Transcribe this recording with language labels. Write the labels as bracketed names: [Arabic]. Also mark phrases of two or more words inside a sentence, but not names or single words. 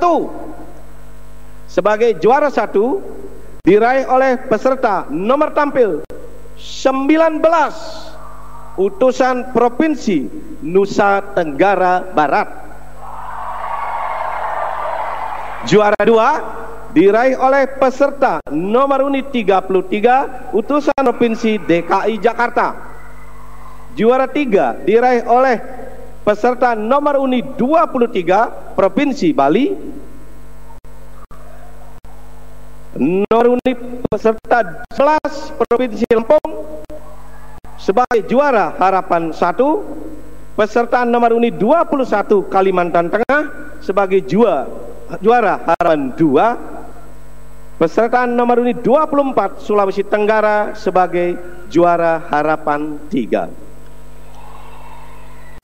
[Indonesian] Sebagai juara 1 diraih oleh peserta nomor tampil 19 utusan Provinsi Nusa Tenggara Barat. Juara 2 diraih oleh peserta nomor undi 33 utusan Provinsi DKI Jakarta. Juara 3 diraih oleh peserta nomor undi 23 Provinsi Bali. Nomor undi peserta 11 Provinsi Lampung sebagai juara harapan 1. Peserta nomor undi 21 Kalimantan Tengah sebagai juara harapan 2. Peserta nomor undi 24 Sulawesi Tenggara sebagai juara harapan 3.